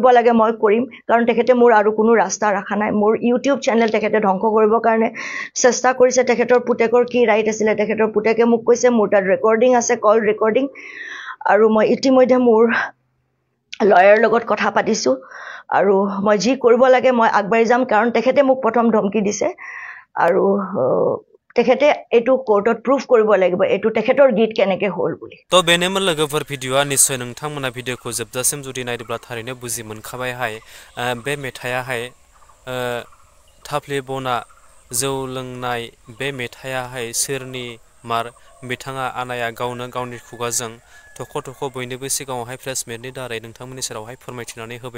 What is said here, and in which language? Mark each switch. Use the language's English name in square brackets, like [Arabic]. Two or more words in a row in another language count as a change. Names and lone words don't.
[Assamese] লাগে মই কৰিম কাৰণ তেখেতে মোৰ আৰু কোনো ৰাস্তা ৰাখা নাই মোৰ ইউটিউব চেনেল তেখেতে ধ্বংস কৰিব কাৰণে চেষ্টা কৰিছে তেখেতৰ পুতেকৰ কি ৰাইট আছিল তেখেতৰ পুতেকে মোক কৈছে মোৰ তাত ৰেকৰ্ডিং আছে কল ৰেকৰ্ডিং আৰু মই ইতিমধ্যে মোৰ লয়াৰ লগত কথা পাতিছো আৰু মই যি কৰিব লাগে মই আগবাঢ়ি যাম কাৰণ তেখেতে মোক প্ৰথম ধমকি দিছে আৰু তেখেতে এটো কোৰ্টত প্ৰুফ কৰিব লাগিব এটো তেখেতৰ গীত কেনেকে হল বুলি [Bodo] তো बेनेमल लोगोफोर भिडिअआ निश्चय नोंथांमोना भिडिअखौ जोबजासिम जुदि नायदोब्ला थारैनो बुजि मोनखाबाय बे मेथाइया थाफ्ले बना जौ लोंनाय बे मेथाइया सोरनि मार बिथाङा आनाया गावनो गावनि खुगाजों थख' थख' बयनिबो सिगाङावहाय प्रेस मिटनि दारै नोंथांमोननि सेरावहाय फोरमायथिनानै होबाय